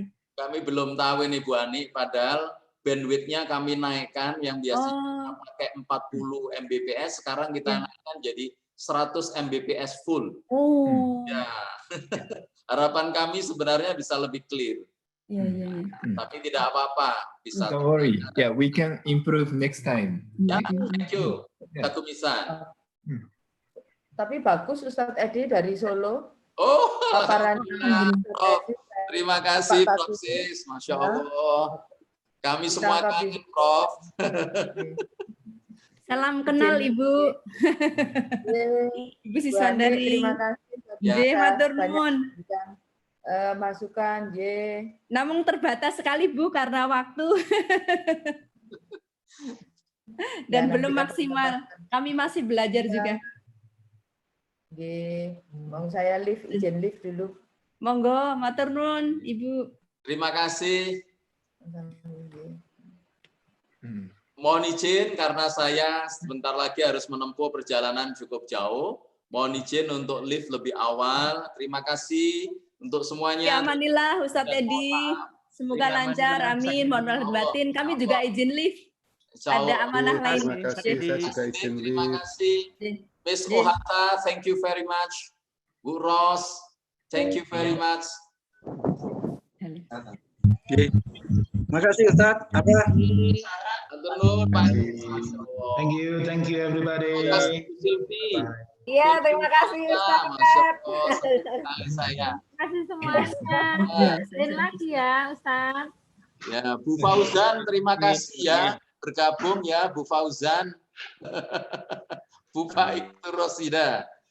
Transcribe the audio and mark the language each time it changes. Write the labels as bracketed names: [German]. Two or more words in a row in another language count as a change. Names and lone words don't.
[Indonesian] Kami belum tahu ini Bu Ani, padahal bandwidth-nya kami naikkan yang biasanya pakai 40 Mbps, sekarang kita naikkan jadi 100 Mbps full. Oh. Ya. Harapan kami sebenarnya bisa lebih clear. Iya. Tapi tidak apa-apa. Bisa. [English] Don't worry. Yeah, we can improve next time. Ya, thank you. [Indonesian] Satu misal. Tapi bagus Ustadz Edi dari Solo. Oh, paparan. Terima kasih Prof. Sis. [Arabic] Masya Allah. [Indonesian] Kami semua kangen Prof. Salam kenal Ibu. Ibu Siswandari. Terima kasih. [Javanese] J. Matur nuwun. [Indonesian] Masukan J. Namun terbatas sekali Bu karena waktu. Dan belum maksimal. Kami masih belajar juga. J. Mau saya izin lift dulu. [Javanese] Monggo, matur nuwun Ibu. [Indonesian] Terima kasih. Mohon izin karena saya sebentar lagi harus menempuh perjalanan cukup jauh. Mohon izin untuk lift lebih awal. Terima kasih untuk semuanya. Ya amanilah Ustadz Edi. Semoga lancar. Amin. Mohon maaf batin. Kami juga izin lift. Ada amanah lain. Terima kasih. Saya juga izin lift. Terima kasih. Miss Ohata, [English] thank you very much. Bu Ros, thank you very much. [Indonesian] Oke. Makasih Ustadz. [English] Thank you everybody. [Indonesian] Iya, terima kasih Ustadz. Saya. Terima kasih semuanya. Dan lagi ya Ustadz. Ya, Bu Fauzan, terima kasih ya bergabung ya Bu Fauzan. Bu Faik Rosida.